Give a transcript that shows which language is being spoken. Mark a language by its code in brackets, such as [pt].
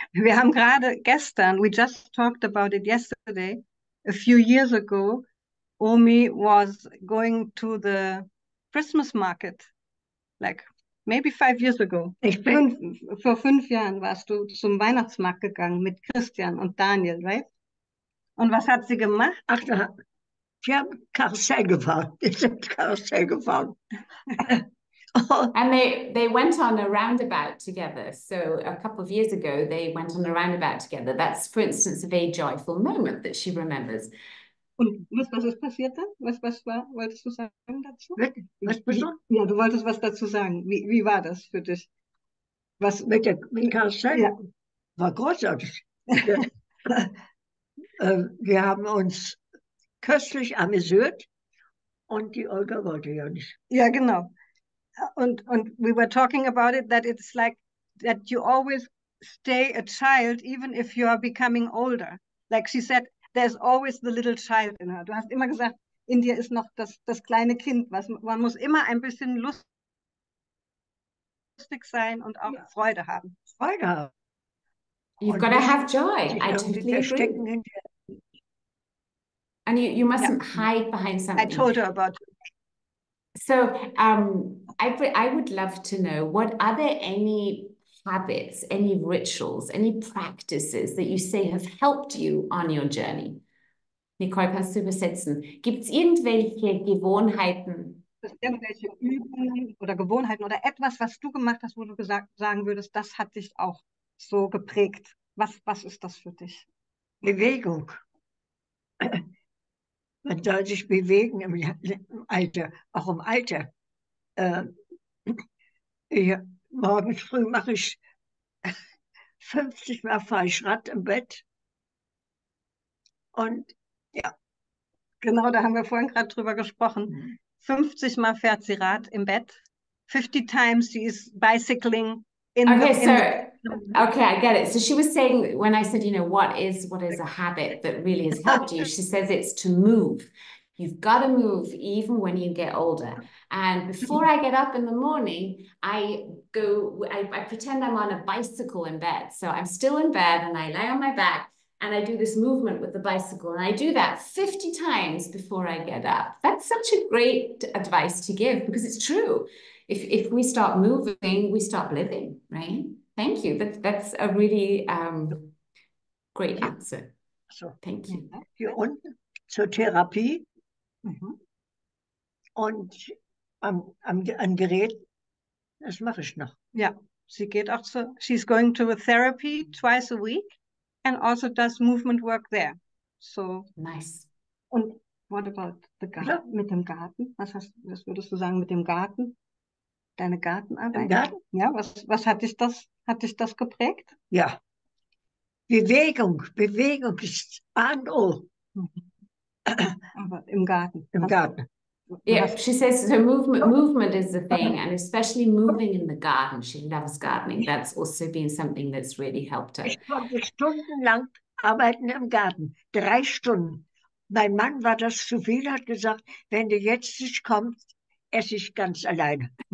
[de] Wir haben gerade gestern, [en] we just talked about it yesterday, a few years ago, Omi was going to the Christmas market, like maybe 5 years ago. [de] Vor 5 Jahren warst du zum Weihnachtsmarkt gegangen mit Christian und Daniel, right? Und was hat sie gemacht? Ach, die haben Karussell gefahren. Die sind Karussell gefahren. [en] And they went on a roundabout together. So a couple of years ago, they went on a roundabout together. That's, for instance, a very joyful moment that she remembers. [de] Und was ist passiert dann? Wolltest du sagen dazu? Was bist du? Ja, du wolltest was dazu sagen. Wie war das für dich? Was Mit Karussell? Ja. War großartig. Wir haben uns köstlich amüsiert und die Olga wollte ja nicht. Ja, genau. [en] Und we were talking about it, that it's like that you always stay a child even if you are becoming older. Like she said, there's always the little child in her. [de] Du hast immer gesagt, in dir ist noch das kleine Kind. Man muss immer ein bisschen lustig sein und auch Freude haben. Freude haben. [en] You've got to have joy. I totally agree. And you mustn't hide behind something. I told her about it. So I would love to know, what are there any habits, any rituals, any practices that you say have helped you on your journey? [de] Nicole, kannst du übersetzen? Gibt es irgendwelche Gewohnheiten? Irgendwelche Übungen oder Gewohnheiten oder etwas, was du gemacht hast, wo du sagen würdest, das hat dich auch so geprägt. Was ist das für dich? Bewegung. Man soll sich bewegen im Alter, auch im Alter. Morgens früh mache ich 50 Mal fahre ich Rad im Bett. Und ja. Genau, da haben wir vorhin gerade drüber gesprochen. 50 Mal fährt sie Rad im Bett. [en] 50 times she is bicycling Okay, I get it. So she was saying, when I said, what is a habit that really has helped you? She says it's to move. You've got to move even when you get older. And before I get up in the morning, I pretend I'm on a bicycle in bed. So I'm still in bed and I lay on my back and I do this movement with the bicycle. And I do that 50 times before I get up. That's such a great advice to give because it's true. If we stop moving, we stop living, right? Thank you. That's a really great answer. So, thank you. [de] Hier unten zur Therapie und an Gerät, das mache ich noch. Ja, sie geht auch [en] she's going to a therapy twice a week and also does movement work there. So nice. [de] Und [en] what about the garden? [de] Ja. Mit dem Garten? Was würdest du sagen mit dem Garten? Deine Gartenarbeit? Im Garten? Ja, was hat dich das geprägt? Ja. Bewegung ist A und O. Aber im Garten. Im Garten. [en] Yeah, she says her movement is the thing, and especially moving in the garden. She loves gardening. That's also been something that's really helped her. [de] Ich konnte stundenlang arbeiten im Garten. 3 Stunden. Mein Mann war das zu viel, hat gesagt, wenn du jetzt nicht kommst, esse ich ganz alleine.